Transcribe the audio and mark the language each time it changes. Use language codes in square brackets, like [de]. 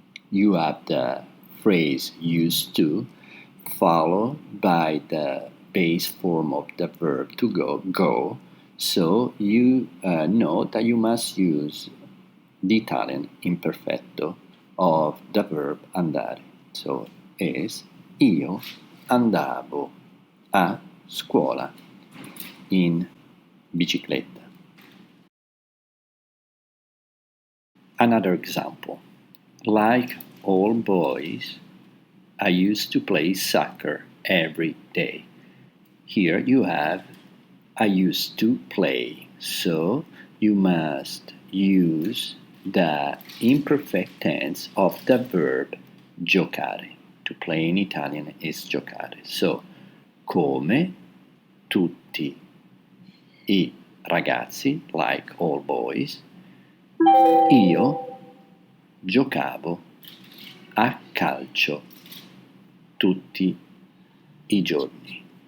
[en] You have the phrase used to followed by the base form of the verb to go. So you know that you must use the Italian imperfetto of the verb andare. So is [it] io andavo a scuola in bicicletta. [en] Another example. Like all boys, I used to play soccer every day. Here you have I used to play. So you must use the imperfect tense of the verb giocare. To play in Italian is giocare. [it] So, come tutti I ragazzi, [en] like all boys, [it] io giocavo a calcio tutti I giorni.